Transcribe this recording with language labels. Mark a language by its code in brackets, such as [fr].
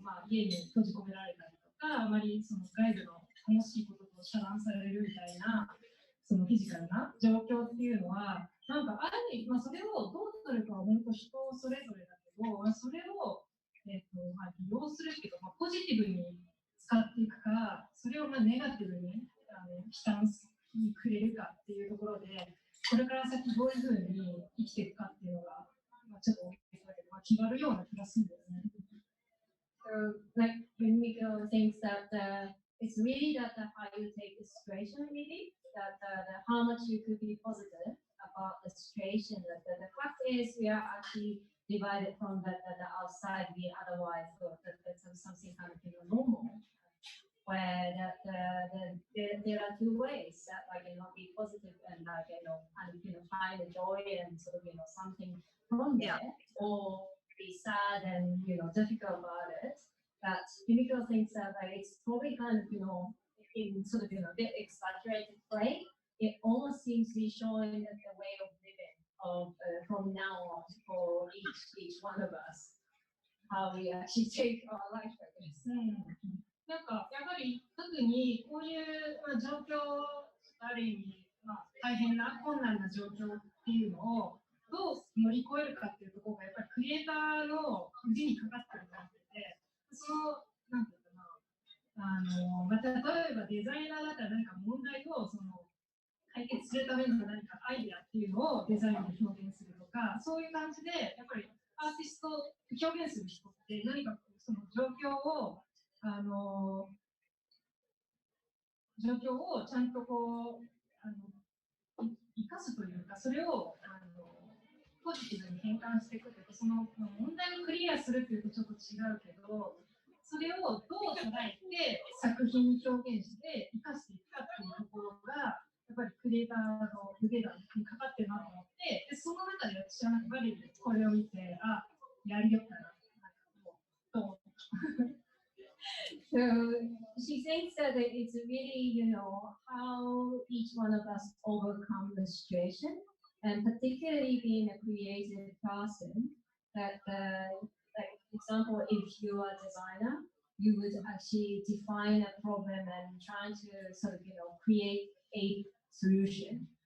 [ja] 家に閉じ込められたりとか、あまりその外部の楽しいことと遮断されるみたいなそのフィジカルな状況っていうのは、なんかある意味、それをどうするかは本当人それぞれだけど、それを利用するっていうか、ポジティブに使っていくか、それをネガティブに悲観にくれるかっていうところで、これから先どういうふうに生きていくかっていうのが、ちょっと決まるような気がするんだよね。 [en] So, like Yumiko thinks that it's really that how you take the situation, really, that how much you could be positive about the situation. That the fact is, we are actually divided from the outside. We otherwise thought that that's something kind of normal. Where there are two ways that be positive and find the joy and sort of something from there, or be sad and difficult about it. That Yumiko thinks that it's probably kind of in sort of a bit exaggerated way. It almost seems to be showing that the way of living of from now on for each one of us, how we actually take our life, I guess. [ja] なんかやはり特にこういう、状況、ある意味、大変な困難な状況っていうのをどう乗り越えるかっていうところがやっぱりクリエイターの腕にかかってると思ってて、なんていうかな、例えばデザイナーだったら何か問題を解決するための何かアイデアっていうのをデザインで表現するとか、そういう感じでやっぱりアーティストを表現する人って何かその状況をちゃんとこう生かすというか、それをポジティブに変換していくというか、その問題をクリアするというとちょっと違うけど、それをどう捉えて作品に表現して生かしていくかっていうところがやっぱりクリエイターの腕がかかってるなと思って、でその中で私はバレリーこれを見て、やりよったなと思った。 [en] So she thinks that it's really, how each one of us overcome the situation, and particularly being a creative person, that like example, if you are a designer, you would actually define a problem and try to sort of, create a solution.